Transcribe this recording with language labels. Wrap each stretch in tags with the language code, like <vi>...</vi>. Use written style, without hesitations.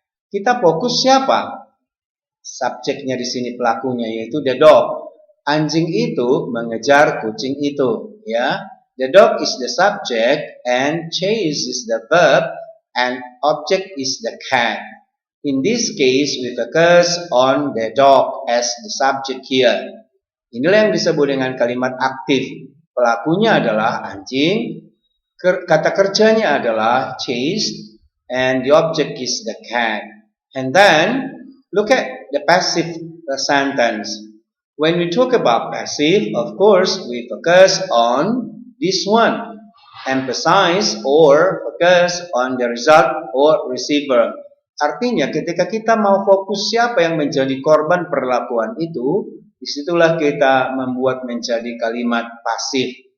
<id>Kita fokus siapa? Subjeknya di sini pelakunya yaitu</id> <en>the dog.</en> <id>Anjing itu mengejar kucing itu, ya.</id> <en>The dog is the subject and chase is the verb and object is the cat. In this case, we focus on the dog as the subject here.</en> <id>Inilah yang disebut dengan kalimat aktif. Pelakunya adalah anjing, kata kerjanya adalah chase,</id> <en>and the object is the cat. And then, look at the passive sentence. When we talk about passive, of course, we focus on this one. Emphasize or focus on the result or receiver.</en> <id>Artinya ketika kita mau fokus siapa yang menjadi korban perlakuan itu, disitulah kita membuat menjadi kalimat pasif.</id>